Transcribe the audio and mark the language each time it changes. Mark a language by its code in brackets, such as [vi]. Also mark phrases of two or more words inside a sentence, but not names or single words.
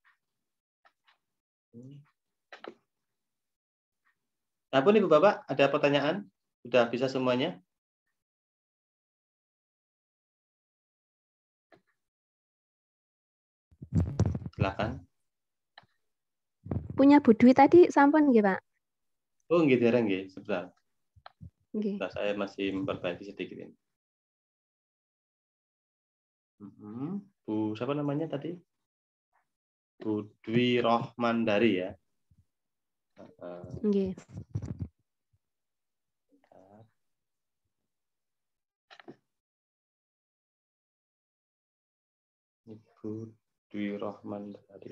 [id] Ampun Ibu Bapak, ada pertanyaan? Sudah bisa semuanya? Silakan. Punya Bu Dwi tadi [jv] sampun nggih, [id] Pak? [jv] Oh, nggih dereng nggih, sebentar. Nggih. [id] Saya masih memperbaiki sedikit ini. Bu, siapa namanya tadi? Bu Dwi Rohmandari ya. [jv] Nggih. [id] Ibu Dwi Rohmandari.